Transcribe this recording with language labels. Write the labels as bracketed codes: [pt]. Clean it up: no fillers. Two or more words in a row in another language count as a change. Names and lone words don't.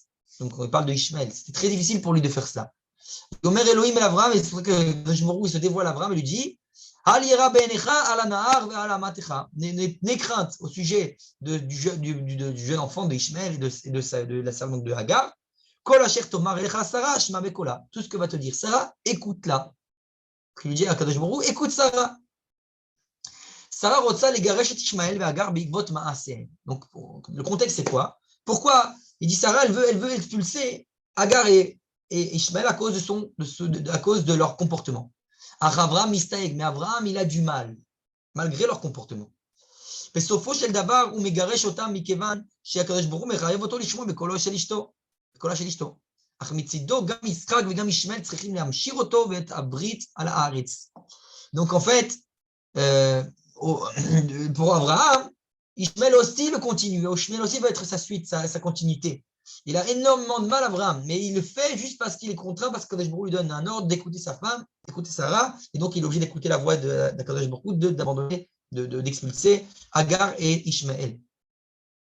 [fr] Donc on parle de Ishmaël. C'était très difficile pour lui de faire ça. [he] אומר אלוהים [fr] et Abraham, et c'est pour ça que il se dévoile à Abraham et lui dit n'aie crainte au sujet du jeune enfant de Ishmaël et de la servante de Hagar. Tout ce que va te dire Sarah, écoute-la. Il lui dit à [he] קדוש ברוך הוא, [fr] écoute Sarah. [he] שרה רוצה לגרש את ישמעאל ואת הגר בעקבות מעשה. [fr] Donc le contexte c'est quoi? Pourquoi il dit Sarah, elle veut expulser Hagar et Ishmaël à cause de leur comportement. Abraham mistaeg, mais Abraham il a du mal malgré leur comportement. [he] בסופו של דבר הוא מגרש אותם מכיוון שהקדוש ברוך הוא מחייב אותו לשמוע בקולה של אשתו. אך מצידו גם יצחק וגם ישמעאל צריכים להמשיך אותו ואת הברית על הארץ. [fr] Donc en fait, pour Abraham, Ishmaël aussi le continue. Ishmaël aussi va être sa suite, sa continuité. Il a énormément de mal, Abraham, mais il le fait juste parce qu'il est contraint, parce que [he] קדוש ברוך הוא [fr] lui donne un ordre d'écouter sa femme, d'écouter Sarah, et donc il est obligé d'écouter la voix de [he] קדוש ברוך הוא, [fr] d'abandonner, d'expulser Hagar et Ishmaël.